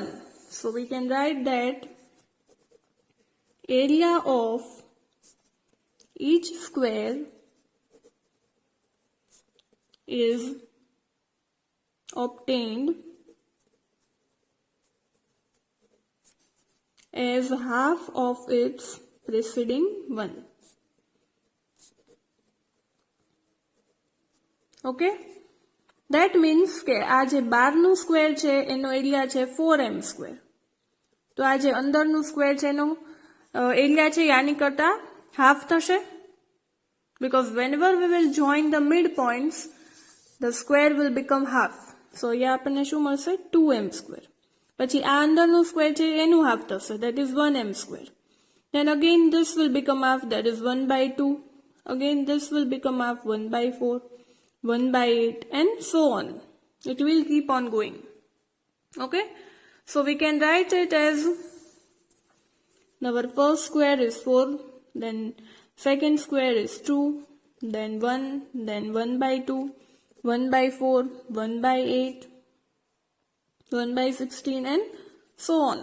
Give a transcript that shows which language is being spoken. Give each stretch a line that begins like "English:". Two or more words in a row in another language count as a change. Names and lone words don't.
English: So we can write that area of each square is obtained as half of its preceding one.
Gujarati: ઓકે,
English: that means
Gujarati: કે આ જે બહારનું સ્ક્વેર છે એનો એરિયા છે 4m². તો આ જે અંદરનું સ્ક્વેર છે એનો એરિયા છે આની કરતા હાફ થશે,
English: because whenever we will join the midpoints the square will become half.
Gujarati: So અહીંયા આપણને શું મળશે 2m². પછી આ અંદરનું સ્ક્વેર છે એનું હાફ થશે,
English: that is 1m². Then again this will become half, that is 1/2. Again this will become half, 1/4, 1/8 and so on. It will keep on going. Okay, so we can write it as our first square is 4, then second square is 2, then 1, then 1/2, 1/4, 1/8, 1/16 and so on.